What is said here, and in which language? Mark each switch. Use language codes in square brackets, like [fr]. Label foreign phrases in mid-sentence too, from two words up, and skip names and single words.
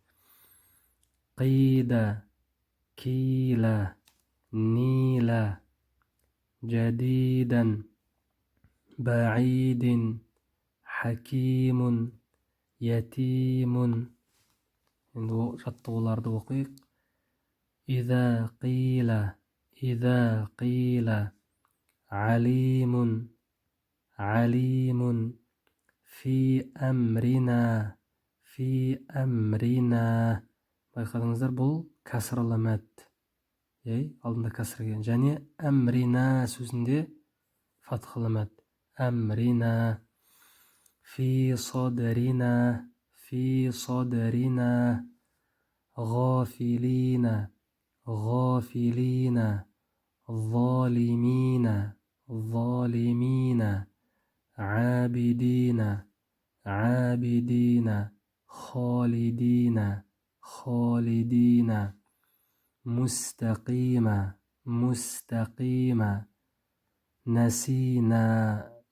[ar] قيدا، قيلا، نيلا، جديدا، بعيد، حكيم، يتيم. [kk] Енді жаттығуларды оқиық. [ar] إذا قيل، عليم، عليم، في أمرنا, [kk] байқадыңыздар, бұл кәсірлі мәт. Алдында кәсір келген. Және әмрина сөзінде фатхалы мәт. [ar] Әмрина, في صدرنا, ғафилина, ظالمين عابدين خالدين مستقيمة نسينا